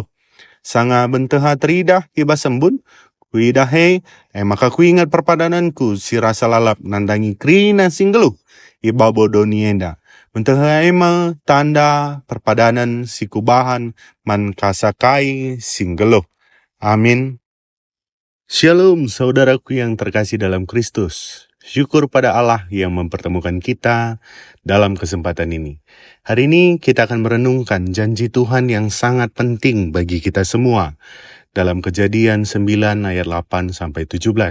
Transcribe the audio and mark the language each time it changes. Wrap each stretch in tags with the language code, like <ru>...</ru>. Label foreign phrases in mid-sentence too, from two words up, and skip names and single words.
<btx>Sanga benteha teridah ibas sembun, kuidahe, maka kuingat perpadananku si rasa lalap nandangi krina singgeluh, ibabo doni enda. Benteha ema tanda perpadanan si kubahan man kasakai singgeluh. Amin.</btx> <id>Shalom saudaraku yang terkasih dalam Kristus. Syukur pada Allah yang mempertemukan kita dalam kesempatan ini. Hari ini kita akan merenungkan janji Tuhan yang sangat penting bagi kita semua. Dalam Kejadian 9 ayat 8 sampai 17.</id>